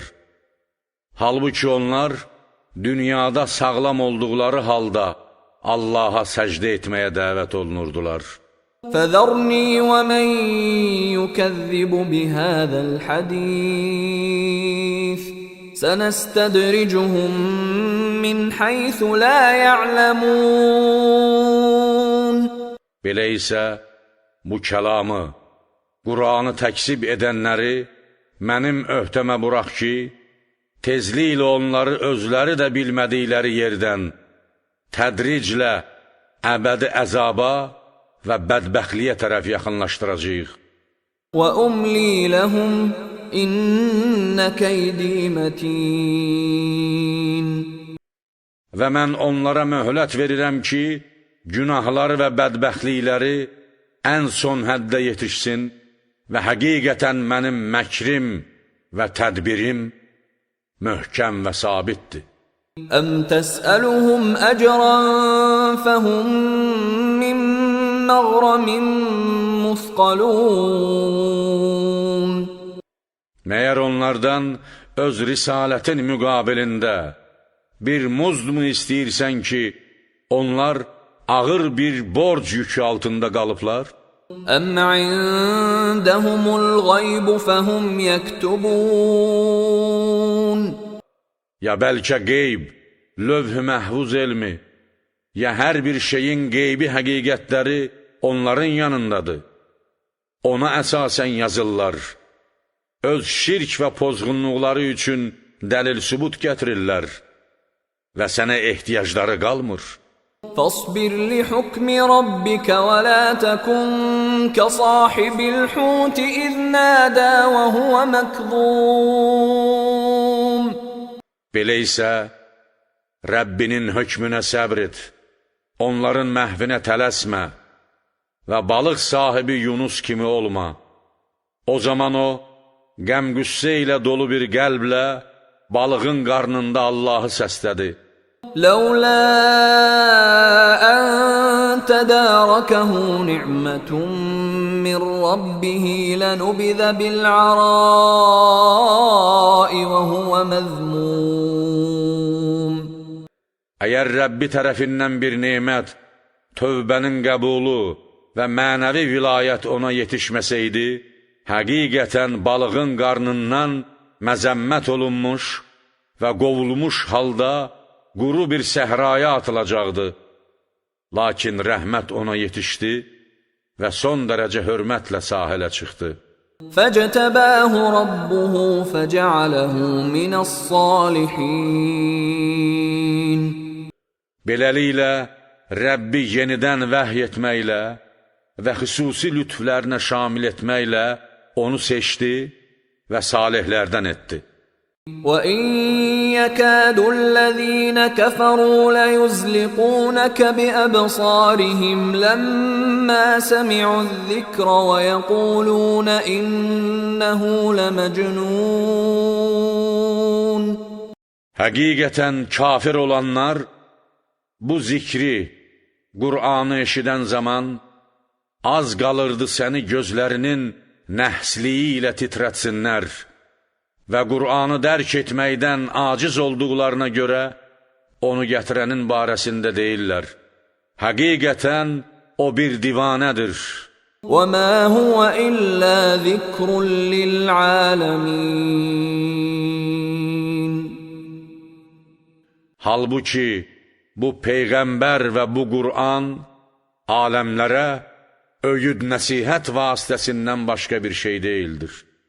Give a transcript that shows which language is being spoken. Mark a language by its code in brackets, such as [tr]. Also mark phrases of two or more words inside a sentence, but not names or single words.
[az] Halbuki onlar dünyada sağlam olduqları halda Allaha səcdə etməyə dəvət olunurdular. [ar] فذرني ومن يكذب بهذا الحديث سنستدرجهم من حيث لا يعلمون. [az] Belə isə bu kəlamı, Qur'anı təksib edənləri mənim öhdəmə burax ki, tezliklə onları özləri də bilmədikləri yerdən tədriclə əbədi əzaba və bədbəxtliyə tərəf yaxınlaşdıracağıq. [ar] وأملي لهم إن كيدي متين. [az] Və mən onlara möhlət verirəm ki, günahları və bədbəxtlikləri ən son həddə yetişsin və həqiqətən mənim məkrim və tədbirim möhkəm və sabitdir. [ar] أم تسألهم أجرا فهم من مغرم مثقلون [az] Məyər onlardan öz risalətin müqabilində bir muzd mu istəyirsən ki, onlar ağır bir borc yükü altında qalıblar? [ar] أم عندهم الغيب فهم يكتبون [az] Ya bəlkə qeyb, lövh-i məhvuz elmi, ya hər bir şeyin qeybi həqiqətləri onların yanındadır. Ona əsasən yazırlar. Öz şirk və pozğunluqları üçün dəlil-sübut gətirirlər və sənə ehtiyacları qalmır. [ar] فاصبر لحكم ربك ولا تكن كصاحب الحوت إذ نادى وهو مكظوم [az] Belə isə, Rəbbinin hökmünə səbr et, onların məhvinə tələsmə və balıq sahibi Yunus kimi olma. O zaman o, qəm-qüssə ilə dolu bir qəlblə balığın qarnında Allahı səslədi. [ar] لولا أن تداركه نعمة من ربه لنبذ بالعراء وهو مذموم [az] Əgər Rəbbi tərəfindən bir nemət, tövbənin qəbulu və mənəvi vilayət ona yetişməsəydi, həqiqətən balığın qarnından məzəmmət olunmuş və qovulmuş halda quru bir səhraya atılacaqdı. Lakin rəhmət ona yetişdi və son dərəcə hörmətlə sahilə çıxdı. [ar] فاجتباه ربه فجعله من الصالحين [az] Beləliklə, Rəbbi yenidən vəhy etməklə və xüsusi lütflərinə şamil etməklə onu seçdi və salihlərdən etdi. [ar] وَإِن يَكَادُ الَّذِينَ كَفَرُوا لَيُزْلِقُونَكَ بِأَبْصَارِهِمْ لَمَّا سَمِعُوا الذِّكْرَ وَيَقُولُونَ إِنَّهُ لَمَجْنُونَ [az] Həqiqətən kafir olanlar bu zikri, Qur'anı eşidən zaman az qalırdı səni gözlərinin nəhsliyi ilə titrətsinlər və Qur'anı dərk etməkdən aciz olduqlarına görə onu gətirənin barəsində deyirlər. Həqiqətən o bir divanədir. [ar] وَمَا هُوَ إِلَّا ذِكْرٌ لِلْعَالَمِينَ [az] Halbuki bu Peyğəmbər və bu Qur'an aləmlərə öyüd nəsihət vasitəsindən başqa bir şey deyildir.